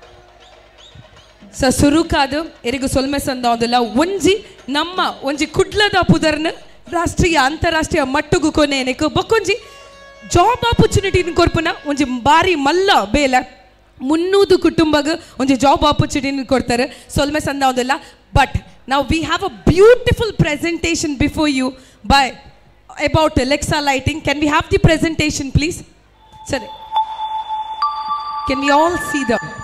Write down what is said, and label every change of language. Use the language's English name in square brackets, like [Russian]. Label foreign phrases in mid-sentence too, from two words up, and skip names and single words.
[Tulu] ಸುರುಕಾದು ಎರಿಗು ಸೊಲ್ಮೆ ಸಂದೋದಿಲ್ಲ ಒಂಜಿ ನಮ್ಮ ಒಂಜಿ ಕುಡ್ಲದ ಪುದರ್ನ ರಾಷ್ಟ್ರೀಯ ಅಂತಾರಾಷ್ಟ್ರೀಯ ಮಟ್ಟುಗು ಕೊನೆನಕ್ಕೆ ಬೊಕ್ಕೊಂಜಿ [English] job opportunity [Tulu] ಕೊರ್ಪುನ ಒಂಜಿ ಬಾರಿ ಮಲ್ಲ ಬೇಲೆ 300 ಕುಟುಂಬಗೆ ಒಂಜಿ [English] job opportunity [Tulu] ಕೊಡ್ತಾರೆ ಸೊಲ್ಮೆ ಸಂದೋದಿಲ್ಲ. [English] But ನಾವು we have a beautiful presentation before you by about Lexa Lighting. Can we have the presentation please? ಸರಿ, can we all see the